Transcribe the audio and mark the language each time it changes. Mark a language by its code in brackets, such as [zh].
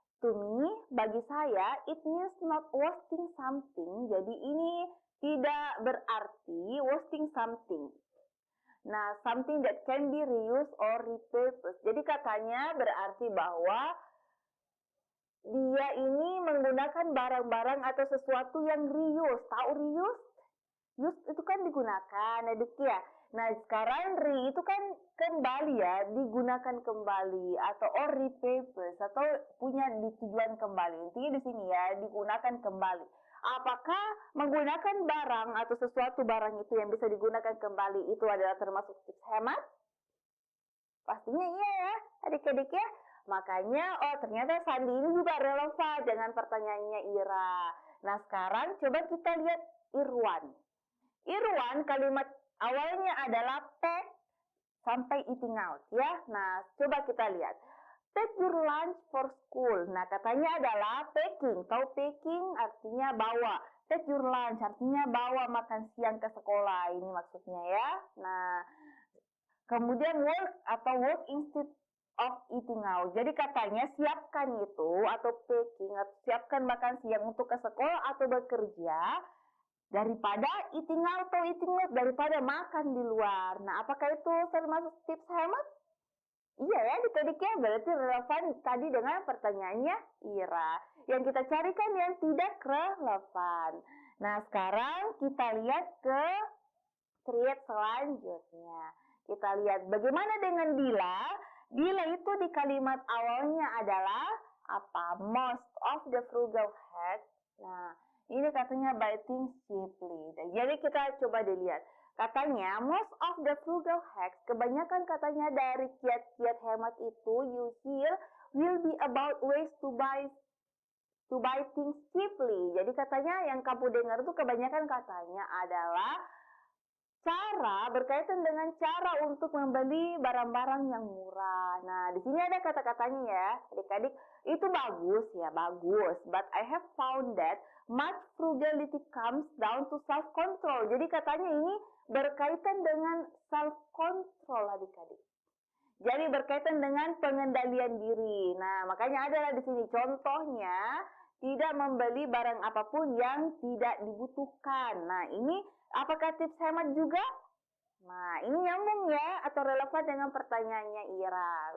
[en] To me, [id] bagi saya, [en] it means not wasting something. [id] Jadi ini tidak berarti [en] wasting something. Nah, something that can be reused or repurposed. [id] Jadi katanya berarti bahwa dia ini menggunakan barang-barang atau sesuatu yang reuse. Tahu reuse? Use itu kan digunakan, adik ya. Nah, sekarang re itu kan kembali ya, digunakan kembali atau or repurpose atau punya tujuan kembali. Intinya di sini ya, digunakan kembali. Apakah menggunakan barang atau sesuatu barang itu yang bisa digunakan kembali itu adalah termasuk tips hemat? Pastinya iya ya, adik-adik ya. Makanya, oh ternyata Sandi ini juga relevan dengan pertanyaannya Ira. Nah, sekarang coba kita lihat Irwan. Irwan kalimat awalnya adalah pack sampai [en] eating out [id] ya. Nah, coba kita lihat. [en] Take your lunch for school. [id] Nah, katanya adalah packing. Tahu packing artinya bawa. [en] Take your lunch [id] artinya bawa makan siang ke sekolah. Ini maksudnya ya. Nah, kemudian [en] work atau work instead of eating out. [id] Jadi katanya siapkan itu atau packing atau siapkan makan siang untuk ke sekolah atau bekerja daripada [en] eating out atau eating out, [id] daripada makan di luar. Nah, apakah itu termasuk tips hemat? Iya ya, adik-adik ya, berarti relevan tadi dengan pertanyaannya Ira. Yang kita carikan yang tidak relevan. Nah, sekarang kita lihat ke thread selanjutnya. Kita lihat bagaimana dengan Dila. Dila itu di kalimat awalnya adalah apa? [en] Most of the frugal hacks. [id] Nah, ini katanya [en] by things cheaply. [id] Jadi kita coba dilihat. Katanya [en] most of the frugal hacks, [id] kebanyakan katanya dari kiat-kiat hemat itu [en] you hear will be about ways to buy things cheaply. [id] Jadi katanya yang kamu dengar itu kebanyakan katanya adalah cara berkaitan dengan cara untuk membeli barang-barang yang murah. Nah, di sini ada kata-katanya ya, adik-adik. Itu bagus ya, bagus. [en] But I have found that much frugality comes down to self-control. [id] Jadi katanya ini berkaitan dengan self-control adik-adik. Jadi berkaitan dengan pengendalian diri. Nah, makanya adalah di sini contohnya tidak membeli barang apapun yang tidak dibutuhkan. Nah, ini apakah tips hemat juga? Nah, ini nyambung ya atau relevan dengan pertanyaannya Ira.